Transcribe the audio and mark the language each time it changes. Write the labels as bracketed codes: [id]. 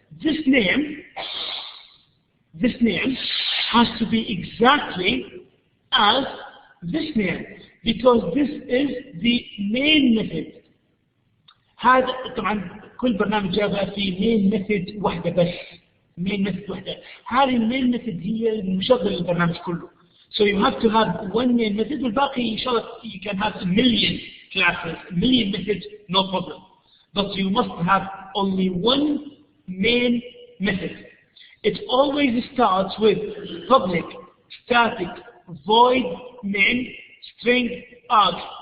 [en] This name has to be exactly as this name, because this is the main method. [ar] هذا طبعا كل برنامج جافا فيه main method واحدة بس. main method واحدة. هذه main method هي المشغل البرنامج كله. [en] So you have to have one main method, [ar] والباقي إن شاء الله [en] you can have a million classes, a million methods, no problem. But you must have only one main method. It always starts with public, static, void, main, string, arg.